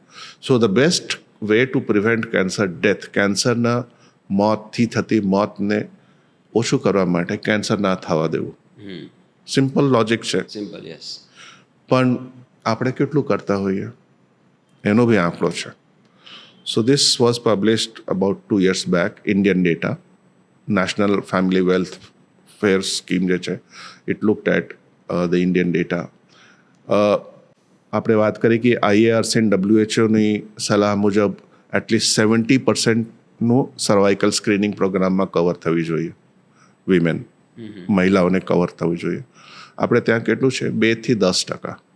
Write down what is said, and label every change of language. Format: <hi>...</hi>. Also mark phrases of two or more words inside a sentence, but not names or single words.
<en>so the best way to prevent cancer death,</en> <gu>કેન્સરના મોતથી થતી મોતને ઓછું કરવા માટે કેન્સર ના થવા દેવું.</gu> <en>simple logic</en> <gu>છે.</gu> <en>simple. yes.</en> <gu>પણ આપણે કેટલું કરતા હોઈએ એનો બી આંકડો છે.</gu> <en>So this was published about 2 years back, Indian data, National Family Welfare Scheme</en> <gu>જે છે,</gu> <en>it looked at the Indian data.</en> <gu>આપણે વાત કરી કે IARC and WHOની સલાહ મુજબ એટલીસ્ટ 70%નું</gu> <en>cervical screening programમાં</en> <gu>કવર થવી જોઈએ. વિમેન, મહિલાઓને કવર થવું જોઈએ. આપણે ત્યાં કેટલું છે? 2 થી 10%.</gu>